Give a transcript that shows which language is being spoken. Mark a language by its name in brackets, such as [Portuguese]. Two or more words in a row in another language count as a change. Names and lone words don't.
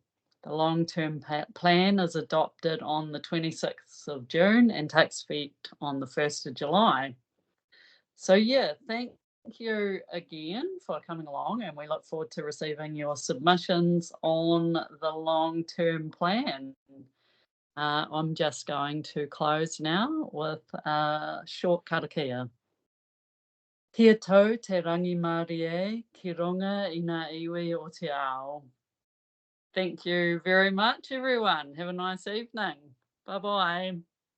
[English] The long-term plan is adopted on the 26th of June and takes effect on the 1st of July. So yeah, thank you again for coming along, and we look forward to receiving your submissions on the long-term plan. I'm just going to close now with a short karakia. [Māori] Kia tau te rangi Mārie, ki runga i ngā iwi o te ao. [English] Thank you very much, everyone. Have a nice evening. Bye-bye.